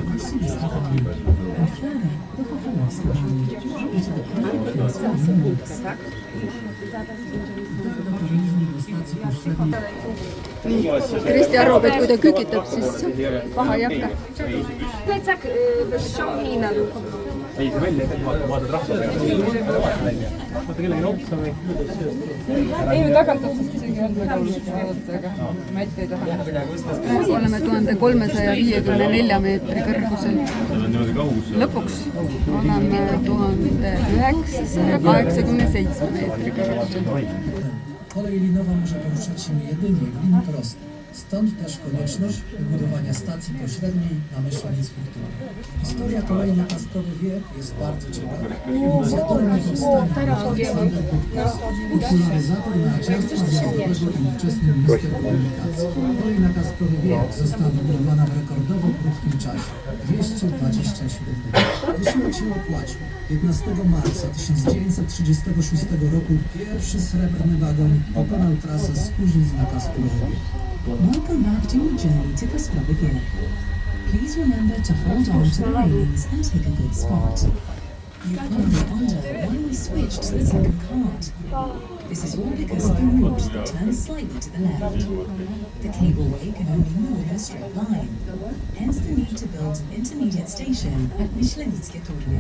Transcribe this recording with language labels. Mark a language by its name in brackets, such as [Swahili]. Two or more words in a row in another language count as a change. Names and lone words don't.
[Estonian] Kristi arvab, et kui ta kükitab, siis paha ei hakka. [Polish] Plecak ściągnij na dół. [Estonian] ei, see välja, et vaatad rahva peale. Vaata kellegi nopsa või? ei, me tagant otsast isegi on väga oluline vaadata, aga ma ette ei taha. Oleme 1354 meetri kõrgusel. Lõpuks oleme 1987 meetri kõrgusel. [Polish] Kolej linowa może poruszać się jedynie w linii prostej. Stąd też konieczność wybudowania stacji pośredniej na Myślenickich Torach. Historia kolei na Kasprowy Wiek jest bardzo ciekawa. Inicjatorem jej powstania był Aleksander Budkus, popularyzator narciarstwa zjazdowego i ówczesny minister komunikacji. Kolej na Kasprowy Wiek została wybudowana w rekordowo krótkim czasie – 227 dni. Wysiłek się opłacił. 15 marca 1936 roku pierwszy srebrny wagon pokonał trasę z Kuźnic na Kasprowy Wiek. [English] Welcome back to your journey to Kasprowy Wiek. Please remember to hold on to the railings and take a good spot. You probably wonder why we switched to the second cart. This is all because of the route that turns slightly to the left. The cableway can only move in a straight line, hence the need to build an intermediate station at Myślenickie Turnie.